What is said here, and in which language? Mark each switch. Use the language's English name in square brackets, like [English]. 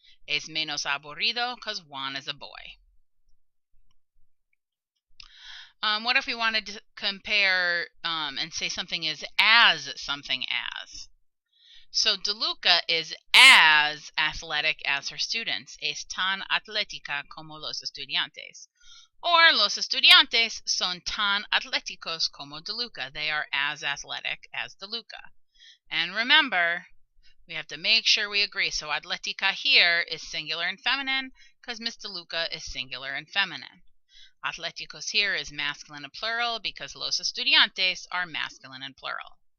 [Spanish] Es menos aburrido [English] because Juan is a boy. What if we wanted to compare and say something is as something as? So DeLuca is as athletic as her students. [Spanish] Es tan atlética como los estudiantes. Or los estudiantes son tan atléticos como DeLuca. [English] They are as athletic as DeLuca. And remember, we have to make sure we agree. So atlética here is singular and feminine because Miss DeLuca is singular and feminine. Atléticos here is masculine and plural because los estudiantes are masculine and plural.